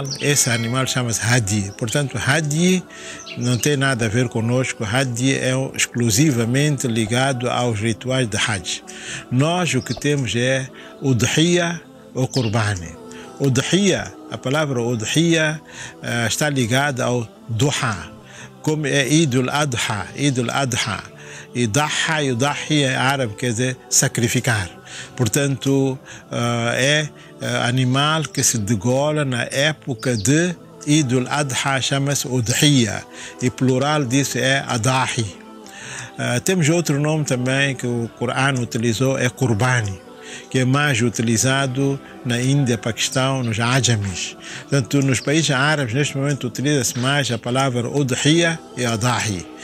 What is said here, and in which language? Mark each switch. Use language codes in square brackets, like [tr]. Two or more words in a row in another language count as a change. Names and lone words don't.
[pt] Esse animal chama-se hadi. Portanto, hadi não tem nada a ver conosco. Hadi é exclusivamente ligado aos rituais de Hajj. Nós o que temos é udhiya ou qurbani. Udhiya, a palavra udhiya está ligada ao duha, como é Eid al-Adha. Eid al-Adha. E yudahi em árabe quer dizer sacrificar. Portanto, é animal que se degola na época de Eid al-Adha, chama-se udhiya. E plural disso é adahi. Temos outro nome também que o Corão utilizou, é qurbani, que é mais utilizado na Índia, Paquistão, nos ajamis. Portanto, nos países árabes, neste momento, utiliza-se mais a palavra udhiya e adahi.